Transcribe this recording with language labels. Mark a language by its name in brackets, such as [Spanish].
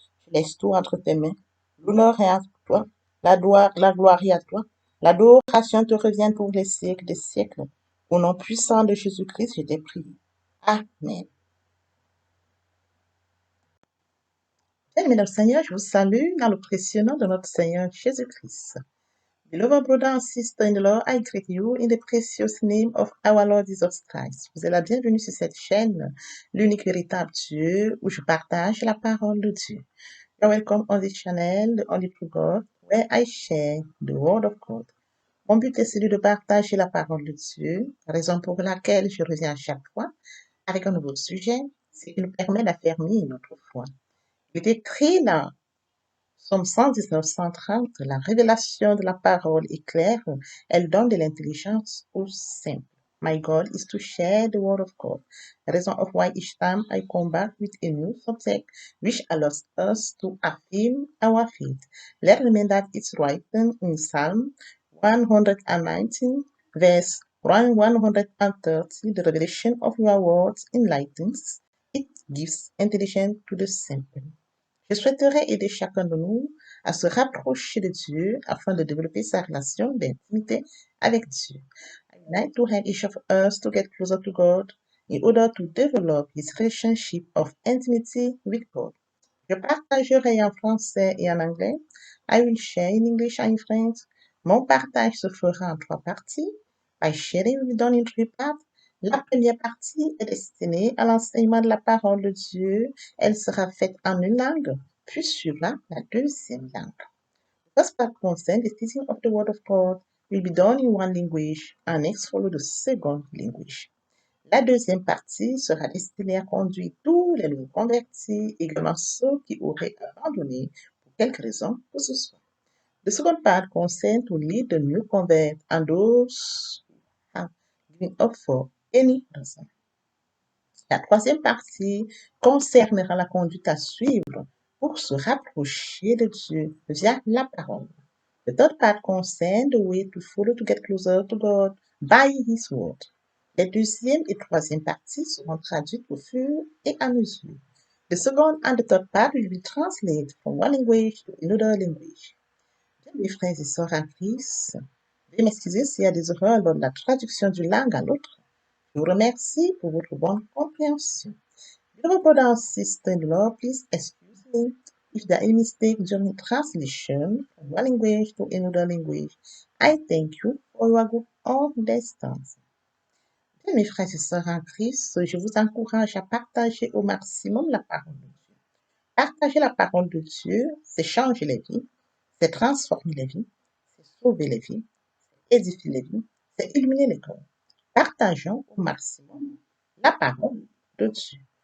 [French] Je laisse tout entre tes mains. L'honneur est à toi, la gloire est à toi. L'adoration te revient pour les siècles des siècles. Au nom puissant de Jésus-Christ, je t'ai prié. Amen. Bien-aimés dans le Seigneur, je vous salue dans le précieux nom de notre Seigneur Jésus-Christ. [English] Beloved brother and sister in the Lord, I greet you in the precious name of our Lord Jesus Christ. [French] Vous êtes la bienvenue sur cette chaîne, l'unique véritable Dieu, où je partage la parole de Dieu. [English] You're welcome on this channel, the only true God, where I share the word of God. [French] Mon but est celui de partager la parole de Dieu, raison pour laquelle je reviens à chaque fois avec un nouveau sujet, ce qui nous permet d'affermir notre foi. Il est écrit dans Psaume 119, 130, la révélation de la parole est claire, elle donne de l'intelligence aux simples. [English] My goal is to share the word of God. Reason of why each time I come back with a new subject which allows us to affirm our faith. Let's remember that it's written in Psalm 119, verse 130, the revelation of your words enlightens, it gives intelligence to the simple. [French] Je souhaiterais aider chacun de nous à se rapprocher de Dieu afin de développer sa relation d'intimité avec Dieu. [English] I would like to help each of us to get closer to God in order to develop his relationship of intimacy with God. [French] Je partagerai en français et en anglais. [English] I will share in English and in French. [French] Mon partage se fera en trois parties. [English] My sharing will be done in three parts. [French] La première partie est destinée à l'enseignement de la parole de Dieu. Elle sera faite en une langue, puis suivra la deuxième langue. [English] The first part concerns the teaching of the Word of God will be done in one language and next follow the second language. [French] La deuxième partie sera destinée à conduire tous les nouveaux convertis, également ceux qui auraient abandonné pour quelque raison que ce soit. [English] The second part concerns to lead the new convert and those who have given up for any reason. [French] La troisième partie concernera la conduite à suivre pour se rapprocher de Dieu via la parole. [English] The third part concerns the way to follow to get closer to God by His word. [French] Les deuxième et troisième parties seront traduites au fur et à mesure. [English] The second and the third part will be translated from one language to another language. [French] Bien, mes frères et sœurs en Christ, veuillez m'excuser s'il y a des erreurs lors de la traduction d'une langue à l'autre. Je vous remercie pour votre bonne compréhension. [English] Beloved brother and sister in the Lord, please excuse me if there are any mistake during translation from one language to another language. I thank you for your good understanding. [French] Bien, mes frères et sœurs en Christ, je vous encourage à partager au maximum la parole de Dieu. Partager la parole de Dieu, c'est changer les vies, c'est transformer les vies, c'est sauver les vies, c'est édifier les vies, c'est illuminer les cœurs. Partageons au maximum la parole de Dieu.